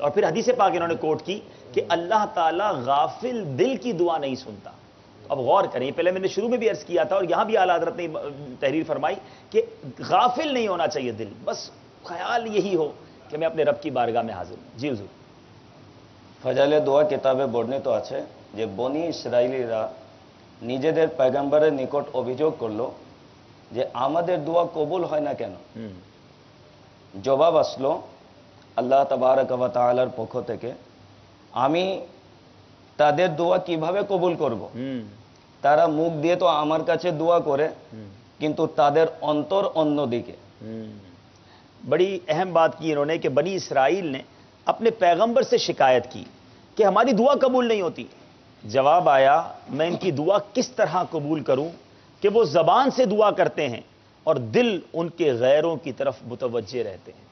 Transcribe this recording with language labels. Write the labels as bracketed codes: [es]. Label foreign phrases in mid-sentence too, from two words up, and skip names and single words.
[ur] اور پھر حدیث پاک انہوں نے کوٹ کی کہ اللہ تعالیٰ غافل دل کی دعا نہیں سنتا. اب غور کریں، پہلے میں نے شروع میں بھی عرض کیا تھا اور یہاں بھی اعلیٰ حضرت نے تحریر فرمائی کہ غافل نہیں ہونا چاہیے دل، بس خیال یہی ہو کہ میں اپنے رب کی بارگاہ میں حاضر ہوں. جی حضور. [bn] ফাজাইলে দোয়া কিতাবে বর্ণিত আছে যে বনি ইসরাইলিরা নিজেদের পয়গম্বরের নিকট অভিযোগ করলো যে আমাদের দোয়া কবুল হয় না কেন। জবাব আসলো [ar] الله تبارك وتعالى [bn] পক্ষ থেকে, আমি তাদের দোয়া কিভাবে কবুল করব? তারা মুখ দিয়ে তো আমার কাছে দোয়া করে কিন্তু তাদের অন্তর অন্যদিকে। [ur] بڑی اہم بات کی انہوں نے کہ بنی اسرائیل نے اپنے پیغمبر سے شکایت کی کہ ہماری دعا قبول نہیں ہوتی. جواب آیا میں ان کی دعا کس طرح قبول کروں کہ وہ زبان سے دعا کرتے ہیں اور دل ان کے غیروں کی طرف متوجہ رہتے ہیں.